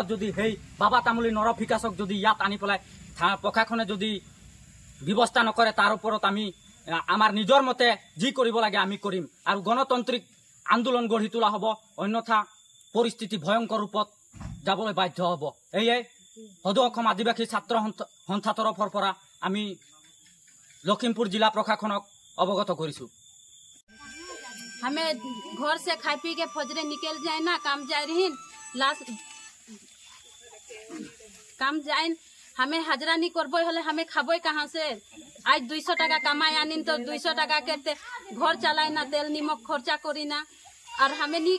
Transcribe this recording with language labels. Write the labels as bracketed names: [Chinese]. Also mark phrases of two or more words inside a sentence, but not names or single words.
[Assamese] যদি সেই বাবা তামুলী নৰপিশাচক যদি ইয়াত আনি পেলাই প্ৰশাসনে যদি ব্যৱস্থা নকৰে তাৰ ওপৰত আমি আমাৰ নিজৰ মতে যি কৰিব লাগে আমি কৰিম আৰু গণতান্ত্ৰিক আন্দোলন গঢ়ি তোলা হ'ব অন্যথা পৰিস্থিতি ভয়ংকৰ ৰূপত যাবলৈ বাধ্য হ'ব এয়ে সদৌ অসম আদিবাসী ছাত্ৰ সন্থা তৰফৰ পৰা আমি লখিমপুৰ জিলা প্ৰশাসনক অৱগত কৰিছো [Sadri] हमें घर से खाई पी के फजरे निकल जाए ना काम जाए रही लास्ट काम जाए हमें हाजरा नहीं करबो हले हमें खाबो कहाँ से आज 200 टका कमाए आनी तो 200 टका के घर चलाए ना तेल निमक खर्चा करी ना और हमें नहीं